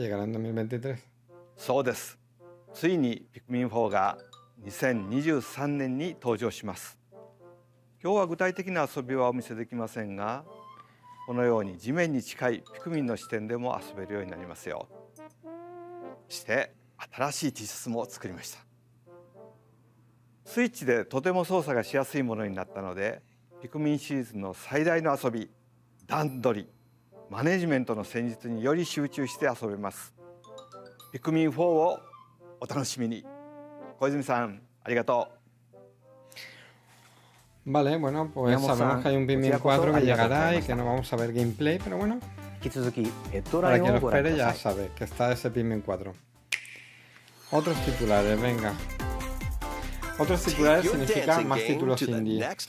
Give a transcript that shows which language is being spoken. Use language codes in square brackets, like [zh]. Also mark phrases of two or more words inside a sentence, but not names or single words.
[es] Llegará en 2023. [ja] そうです。ついにピクミン4が2023年に登場します。今日は具体的な遊びはお見せできませんが、このように地面に近いピクミンの視点でも遊べるようになりますよ。そして新しい T シャツも作りました。スイッチでとても操作がしやすいものになったので、ピクミンシリーズの最大の遊び、段取り、マネジメントの戦術により集中して遊べます。ピクミン4をお楽しみに。小泉さん、ありがと [es] う。Vale, bueno, pues sabemos que hay un Pikmin 4 que llegará y que no vamos a ver gameplay, pero bueno, para quien lo espere ya sabe que está ese Pikmin 4. Otros titulares, venga. Otros titulares significa más títulos indie.